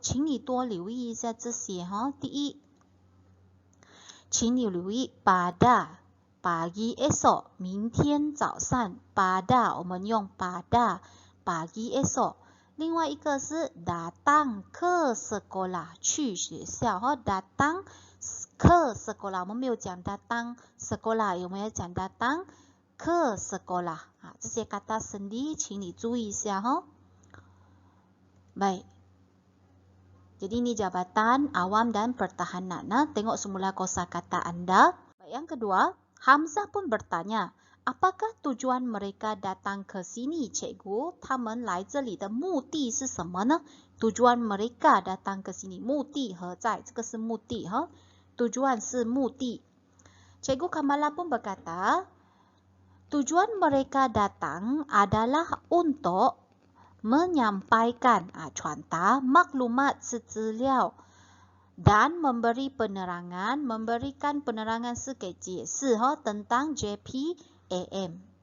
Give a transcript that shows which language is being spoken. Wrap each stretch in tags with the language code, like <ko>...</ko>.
<zh>请你多留意一下这些第一，请你留意</zh> <ms>pada pagi esok，</ms> <zh>明天早上 pada 我们用 pada pagi esok。另外一个是</zh> <ms>datang ke sekolah</ms> <zh>去学校datang ke sekolah， 我们没有讲</zh> <ms>datang sekolah，</ms> <zh>我们要讲 datang ke sekolah。这些</zh> <ms>kata sendi</ms> <zh>请你注意一下Baik.</zh> <ms>Jadi ini Jabatan Awam dan Pertahanan. Tengok semula kosakata anda. Baik, yang kedua, Hamzah pun bertanya, apakah tujuan mereka datang ke sini, cikgu?</ms> <zh>他们来这里的目的是什么呢？</zh> <ms>tujuan mereka datang ke sini，</ms> <zh>目的何在？这个是目的 tujuan 是目的。</zh> <ms>Cikgu Kamala pun berkata, tujuan mereka datang adalah untuk menyampaikan</ms> <zh>传达</zh> <ms>maklumat</ms> <zh>是资料</zh> <ms>dan memberi penerangan, memberikan penerangan</ms> <zh>是给解释</zh> <ms>tentang JPAM.</ms>